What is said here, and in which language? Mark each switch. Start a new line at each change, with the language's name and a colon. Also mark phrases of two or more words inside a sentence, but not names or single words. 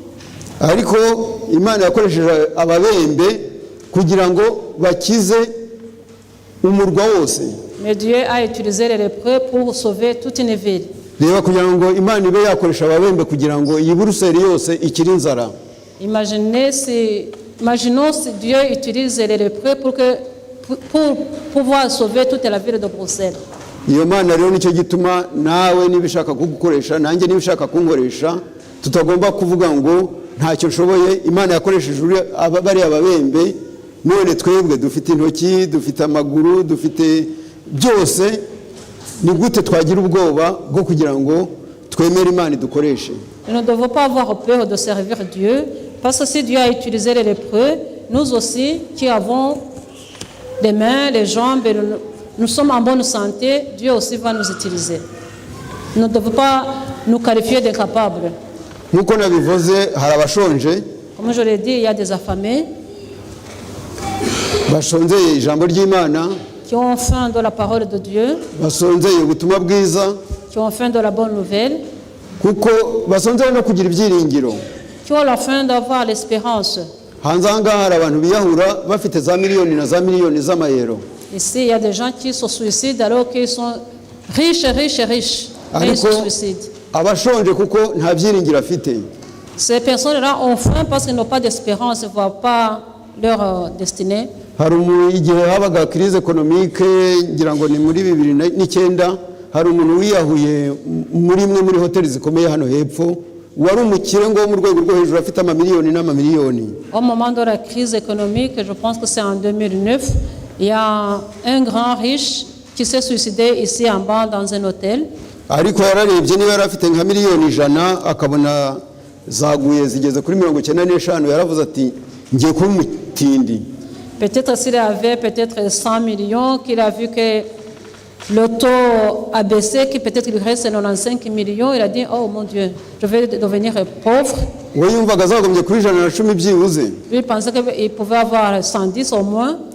French: Mais Dieu a utilisé les lépreux pour sauver toute une ville. Imaginons si Dieu utilise les lépreux pour pouvoir sauver toute la ville de Bruxelles.
Kinyarwanda: Iyo Mana rero nicyo gituma nawe nibishaka kugukoresha nanjye nibishaka kunkoresha tutagomba kuvuga ngo ntacyo nshoboye. Imana yakoresheje bari ababembe, none twebwe dufite intoki, dufite amaguru, dufite byose, ni gute twagira ubwoba bwo kugira ngo twemere Imana idukoreshe?
French: Nous ne devons pas avoir peur de servir Dieu, parce que si Dieu a utilisé les lépreux, nous aussi qui avons les mains, les jambes, nous sommes en bonne santé, Dieu aussi va nous utiliser. Nous ne devons pas nous qualifier d'incapables.
Kinyarwanda: Nkuko nabivuze, hari abashonje.
French: Comme je l'ai dit, il y a des affamés
Kinyarwanda: bashonzeye ijambo ry'Imana,
French: qui ont faim de la parole de Dieu,
Kinyarwanda: basonzeye ubutumwa bwiza,
French: qui ont faim de la bonne nouvelle,
Kinyarwanda: kuko basonzeye no kugira ibyiringiro,
French: qui ont la faim d'avoir l'espérance.
Kinyarwanda: Hanze aha ngaha hari abantu biyahura bafite za miliyoni na za miliyoni z'amayero.
French: Ici, il y a des gens qui se suicident alors qu'ils sont riches, riches, riches, mais ils se suicident.
Kinyarwanda: Abashonje kuko nta byiringiro afite.
French: Ces personnes-là ont faim parce qu'ils n'ont pas d'espérance, ils ne voient pas leur destinée.
Kinyarwanda: Hari igihe habaga
French: crise économique,
Kinyarwanda: ngira ngo ni muri 2009, hari umuntu wiyahuye muri imwe muri hoteli zikomeye hano hepfo, wari umukire ngo mu rwego rwo hejuru afite amamiliyoni n'amamiliyoni.
French: Au moment de la crise économique, je pense que c'est en 2009, il y a un grand riche qui s'est suicidé ici en bas dans un hôtel.
Kinyarwanda: Ariko yararebye niba yarafite nka miliyoni 100 akabona zaguye zigeze kuri 95, yaravuze ati ngiye kuba umutindi.
French: Peut-être s'il avait peut-être 100 millions, qu'il a vu que le taux a baissé, que peut-être il reste 95 millions, il a dit, oh mon Dieu, je vais devenir pauvre. Lui pensait qu'il pouvait avoir 110 au moins.